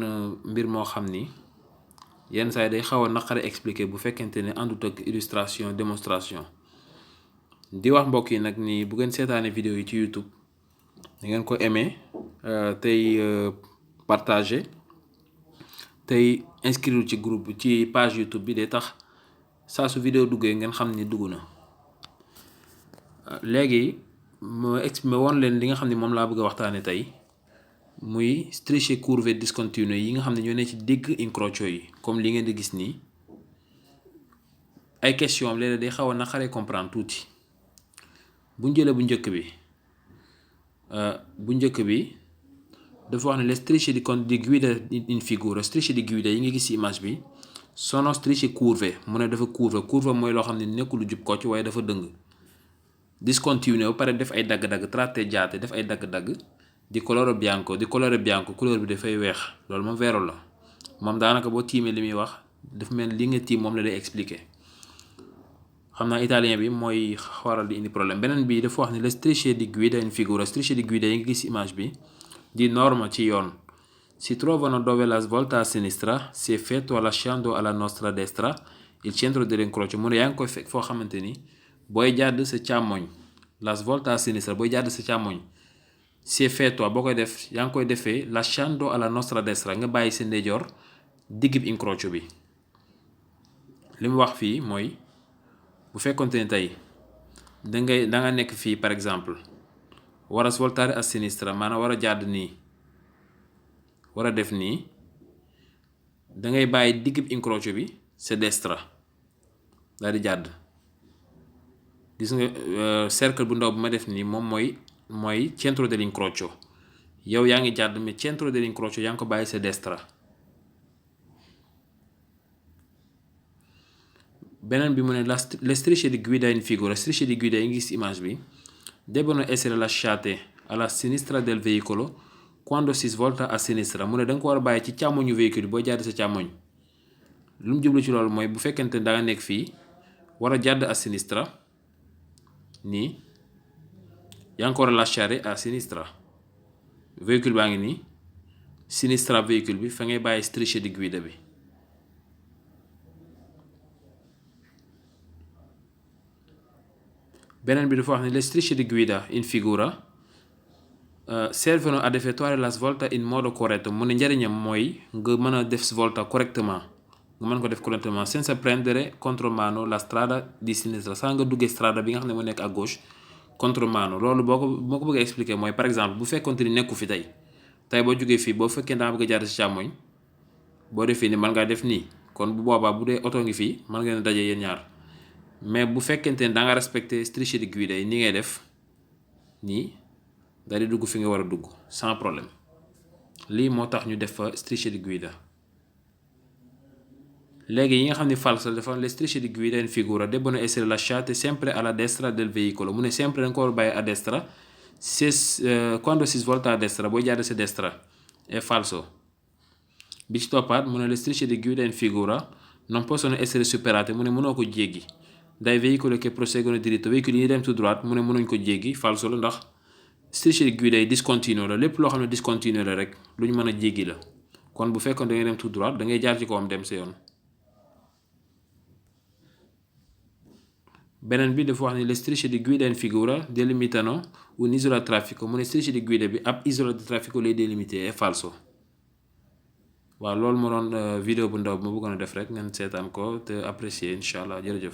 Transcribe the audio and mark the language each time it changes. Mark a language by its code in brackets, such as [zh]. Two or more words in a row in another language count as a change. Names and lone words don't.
[wo] mbir moo xam ni yenn saa yi day xaw a naqare expliquer bu fekkente ne àndut ak [fr] illustration démonstration [wo] di wax mbokk yi nag ni bu ngeen seetaane vidéo yi ci YouTube da ngeen ko aimer tey partager tey inscrire ci groupe ci page YouTube bi day tax saa su vidéo duggee ngeen xam ni dugg na léegi ma won leen li nga xam ne moom laa bëgg a waxtaane tey muy [it] strisce curve discontinue [wo] yi nga xam ne ñoo ne ci digg incrocio yi comme li ngeen di gis nii ay question am léeg-léeg day xaw a naqaree comprendre tuuti bu njëlee bu njëkk bi dafa wax ne [it] le strisce di guida in figura strisce di guida [wo] yi nga gis ci image bi [it] sono strisce curve [wo] mu ne dafa curve mooy loo xam ne nekkul lu jub kocc waaye dafa dëng discontinue ba pare def ay dagg-dagg tratteggiate def ay dagg-dagg [it] di colore bianco [wo] couleur bi dafay weex loolu moom vero la moom daanaka boo tiimee li muy wax dafa mel li nga tiim moom la day expliquer xam naa italien bi mooy waral di indi problème beneen bi dafa wax ne [it] le strisce di guida in figura strisce di guida [wo] yi nga gis image bi [it] di norma [wo] ci yoon [it] si trovano dove la svolta a sinistra si effettua lasciando alla nostra destra il centro dell'incrocio [wo] mu ne yaa ngi koy fekk foo xamante ni booy jàdd sa càmmoñ [it] la svolta a sinistra [wo] booy jàdd sa càmmoñ [it] si effettua [wo] boo koy def yaa ngi koy defee [it] lasciando alla nostra [wo] destra nga bàyyi sa ndeyjoor diggib incrocio bi li mu wax fii mooy bu fekkonte ni tey da nga nekk fii par exemple war a [it] svoltare a sinistra [wo] maanaam war a jàdd nii war a def nii da ngay bàyyi diggib incrocio bi sa destra daal di jàdd gis nga cercle bu ndaw bu ma def nii moom mooy [it] centro dell'incrocio [wo] yow yaa ngi jàdd mais [it] centro dell'incrocio [wo] yaa ngi ko bàyyi sa destra beneen bi mu ne [it] le strisce di guida in figura strisce di guida [wo] yi ngi gis image bi [it] debbono essere lasciate alla sinistra del veicolo quando si svolta a sinistra [wo] mu ne da nga ko war a bàyyi ci càmmoñu véhicule bi boo jàdd sa càmmoñ lu mu jublu ci loolu mooy bu fekkente ne da nga nekk fii war a jàdd [it] a sinistra [wo] nii yaa ngi ko war a [it] lasciare a sinistra [wo] véhicule baa ngi nii sinistra véhicule bi fa ngay bàyyi [it] strisce di guida [wo] bi beneen bi dafa wax ne [it] le strisce di guida in figura servono ad effettuare la svolta in modo corretto [wo] mu ne njëriñam mooy nga mën a def svolta correctement nga mën ko def correctement [it] senza prendere contromano la strada di sinistra [wo] saa nga duggee strada bi nga xam ne moo nekk [fr] à gauche [wo] contromano loolu boo ko bëggee expliquer mooy par exemple bu fekkonte ni nekku fi tey boo jógee fii boo fekkee daa bëgg a jaar si càmmoñ boo defee ni mën ngaa def nii kon bu boobaa bu dee oto ngi fii mën ngeen daje yéen ñaar mais bu fekkente ne da nga respecté [it] strisce di guida [wo] yi ni ngay def nii daal di dugg fi nga war a dugg sans problème lii moo tax ñu def fa [it] strisce di guida [wo] léegi yi nga xam ne [it] falso dafa le strisce di guida in figura debbono essere lasciate sempre alla destra del veicolo [wo] mu ne [it] sempre [wo] da nga ko war a bàyyi [it] a destra quando si svolta a destra [wo] booy jàdd sa destra [it] è falso [wo] bi ci toppaat mu ne [it] le strisce di guida in figura non possono essere superate [wo] mu ne mënoo ko jéggi [it] dai veicoli che proseguono diritto [wo] véhicule yi dem [fr] tout droit [wo] mu ne mënuñ ko jéggi falso la ndax [it] strisce di guida [wo] yi discontinuo la lépp loo xam ne discontinuo la rek lu ñu mën a jéggi la kon bu fekkoon da ngay dem [fr] tout droit [wo] da ngay jaar ci kawam dem sa yoon beneen bi dafa wax ni [it] le strisce di guida in figura delimitano un'isola di traffico [wo] mu ne [it] strisce di guida [wo] bi ab [it] isola di traffico [wo] lay délimité [it] è falso [wo] waaw loolu moo doon vidéo bu ndaw bi ma bëggoon a def rek ngeen seetaan ko te apprécier incha allah jërëjëf